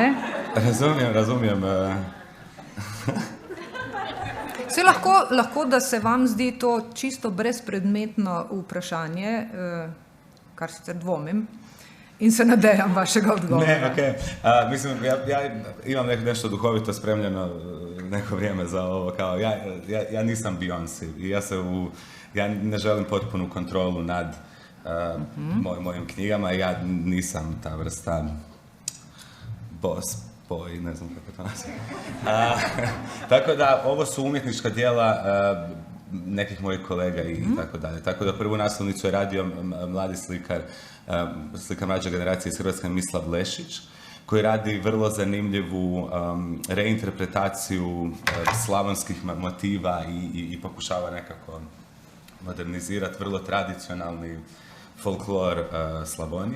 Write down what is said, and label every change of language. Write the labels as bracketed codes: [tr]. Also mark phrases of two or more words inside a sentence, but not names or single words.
[sl] Razumem. Se lahko, da se vam zdi to čisto brezpredmetno vprašanje, kar sicer dvomim, in se nadejam vašega odgovora. [hr] Ne, okej. Mislim, ja imam nešto duhovito spremljeno neko vrijeme za ovo, kao ja nisam Beyoncé i ja ne želim potpunu kontrolu nad mojim knjigama, ja nisam ta vrsta [en] boss boy, [hr] ne znam kako to nazivam. Tako da, ovo su umjetnička djela nekih mojih kolega i tako dalje. Tako da prvu naslovnicu je radio mladi slikar mlađe generacije iz Hrvatske, Mislav Lešić, koji radi vrlo zanimljivu reinterpretaciju slavonskih motiva i pokušava nekako modernizirati vrlo tradicionalni folklor Slavonije.